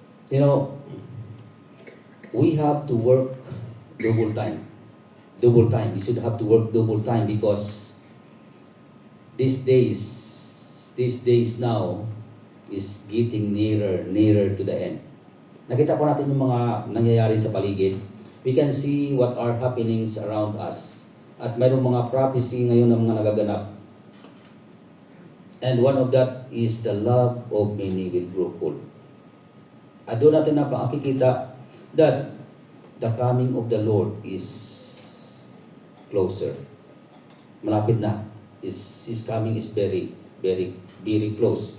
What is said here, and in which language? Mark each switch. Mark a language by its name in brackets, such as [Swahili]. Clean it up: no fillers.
[English] You know, we have to work double time. Double time. We should have to work double time because these days now is getting nearer to the end. [Filipino] Nakita po natin yung mga nangyayari sa paligid. [English] We can see what are happenings around us. [Filipino] At mayroong mga prophecy ngayon ng mga nagaganap. [English] And one of that is the love of many will grow cold. [Filipino] At doon natin na makikita [English] that the coming of the Lord is closer. [Filipino] Malapit na. [English] His coming is very close.